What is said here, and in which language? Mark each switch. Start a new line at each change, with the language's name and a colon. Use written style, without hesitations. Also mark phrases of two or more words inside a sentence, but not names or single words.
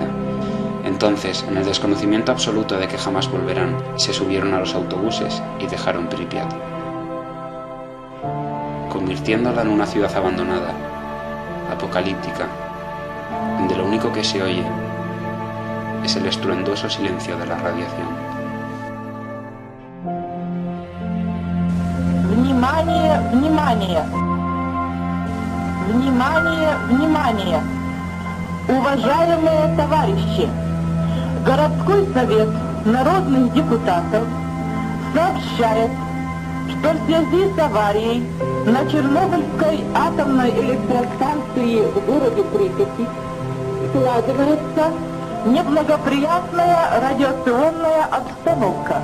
Spanish: Entonces, en el desconocimiento absoluto de que jamás volverán, se subieron a los autobuses y dejaron Pripyat, convirtiéndola en una ciudad abandonada, apocalíptica, donde lo único que se oye es el estruendoso silencio de la radiación.
Russian: Внимание, внимание! Внимание, внимание! Уважаемые товарищи! Городской совет народных депутатов сообщает, что в связи с аварией на Чернобыльской атомной электростанции в городе Припяти складывается неблагоприятная радиационная обстановка.